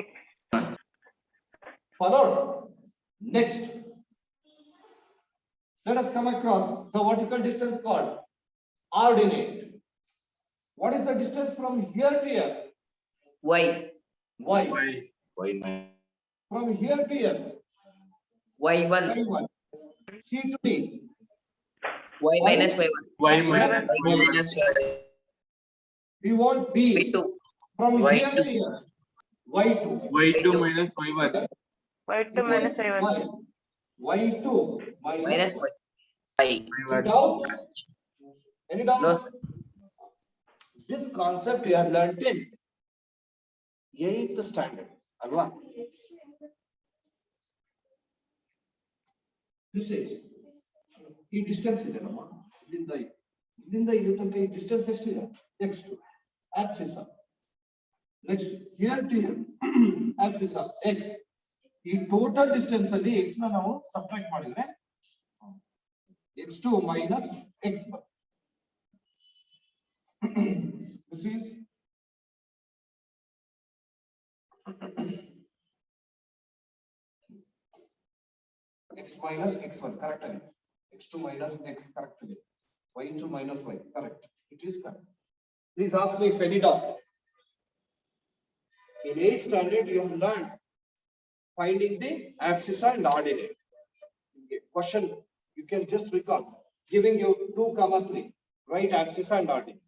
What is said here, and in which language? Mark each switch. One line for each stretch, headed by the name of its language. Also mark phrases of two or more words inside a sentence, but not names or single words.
English: Followed. Next, let us come across the vertical distance called ordinate. What is the distance from here to here? Y. Y. Y. From here to here. Y1. Y1. C to D. Y minus Y1. Y Y minus minus We want B. Y2. From Y2. here to here. Y2. Y2 minus Y1. Y2 minus I1. Y2 Minus minus Y. Y. Any doubt? Any doubt? No, sir. This concept you have learnt in 8th standard.
Kannada: Alva?
English: This is
Kannada: ಈ distance ಇದೆ ನಮ್ಮ ಇಲ್ಲಿಂದ ಇಲ್ಲಿ ತನಕ ಈ distance ಎಷ್ಟಿದೆ
English: x2 axis next here to here axis x
Kannada: ಈ
English: total distance
Kannada: ಅಲ್ಲಿ x ನ ನಾವು subtract ಮಾಡಿದ್ರೆ
English: x2 minus x1 this is x minus x1 correct again. X2 minus x correct again. Y2 minus y correct. It is correct. Please ask me if any doubt. In 8th standard you have learned finding the abscissa and ordinate. Question you can just recall. Giving you 2, 3. Write abscissa and ordinate.